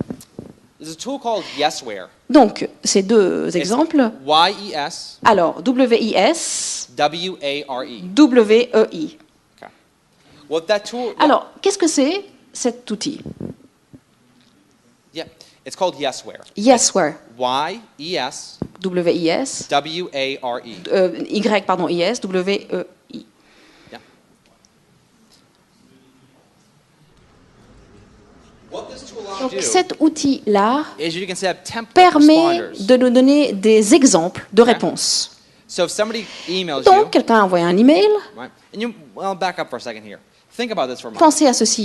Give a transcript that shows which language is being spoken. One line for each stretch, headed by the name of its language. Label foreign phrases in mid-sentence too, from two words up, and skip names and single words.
French: Donc, ces deux exemples. Alors, W-I-S, W-E-I. Alors, qu'est-ce que c'est cet outil? Yesware. Y-E-S. W-I-S. W-A-R-E. Y, pardon, I-S, W-E-I. Donc cet outil-là permet de nous donner des exemples de réponses. Donc quelqu'un a envoyé un email. Pensez à ceci.